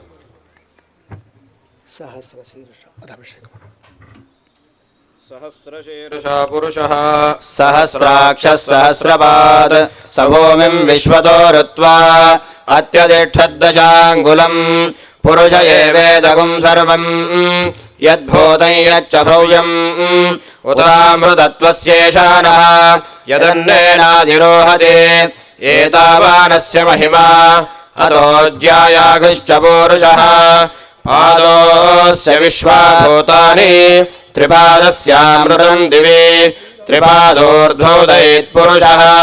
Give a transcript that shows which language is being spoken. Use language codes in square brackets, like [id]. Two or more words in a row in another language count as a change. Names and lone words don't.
[sa] ಸಹಸ್ರ ಶೀರ್ಷ ಅಭಿಷೇಕ ಸಹಸ್ರಶೀರ್ಷ ಪುರುಷಃ ಸಹಸ್ರಾಕ್ಷ ಸಹಸ್ರಪಾದ್ ಸಭೂಮಿಂ ವಿಶ್ವತೋ ಋತ್ವಾ ಅತ್ಯದಿಷ್ಠದ್ದಶಾಂಗುಲಂ ಪುರುಷ ಏವೇದಗುಂ ಸರ್ವಂ ಯದ್ಭೂತಂ ಯಚ್ಚ ಭವ್ಯಂ ಉತಾಮೃತತ್ವಸ್ಯೇಷಾನಃ ಯದನ್ನೇನಾಧಿರೋಹತೆ ಏತಾವಾನಸ್ಯ ಮಹಿಮಾ ಅತೋಜ್ಯಾಯಾಗಶ್ಚ ಪೂರುಷಃ ಪಾದೋಸ್ಯ ವಿಶ್ವಾಭೂತಾನಿ ತ್ರಿಪಾದಸ್ಯಾಮೃತಂ ದಿವಿ ತ್ರಿಪಾದೋರ್ಧ್ವೋದಯೇತ್ ಪುರುಷಃ